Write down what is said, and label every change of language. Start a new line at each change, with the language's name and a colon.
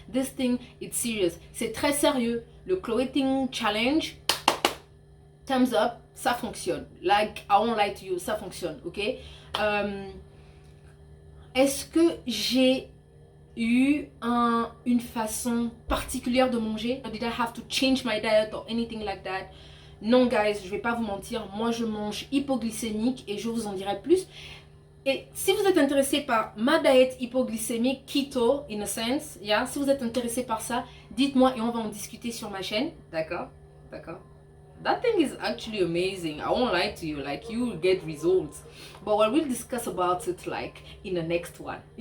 English: This thing, it's serious.
French: C'est très sérieux. Le Clothing Challenge,
English: thumbs up,
French: ça fonctionne.
English: Like, I won't lie to you,
French: ça fonctionne,
English: ok?
French: Est-ce que j'ai eu une façon particulière de manger?
English: Did I have to change my diet or anything like that?
French: Non, guys, je vais pas vous mentir. Moi, je mange hypoglycémique et je vous en dirai plus. Et si vous êtes intéressé par ma diète hypoglycémique, keto,
English: in a sense,
French: yeah, si vous êtes intéressé par ça, dites-moi et on va en discuter sur ma chaîne. D'accord? D'accord?
English: That thing is actually amazing. I won't lie to you. Like, you will get results. But we'll discuss about it like in the next one.